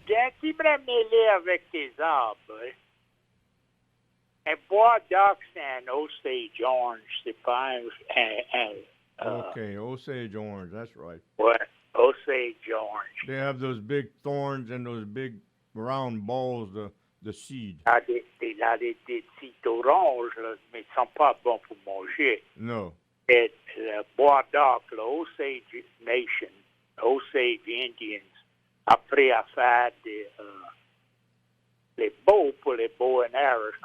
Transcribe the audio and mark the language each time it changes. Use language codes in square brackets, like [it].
[fr] Quand tu me mêler avec tes arbres, un bois d'ox c'est un Osage orange, c'est pas [en] Okay, Osage orange, that's right. [fr] ouais, Osage orange. [en] They have those big thorns and those big round balls, the seed. [fr] Là, des petits oranges, là, mais ils sont pas bons pour manger. [en] No. [fr] Et le bois d'ox, le Osage Nation, Osage Indians, après à faire les bows pour les [en] bow and arrows,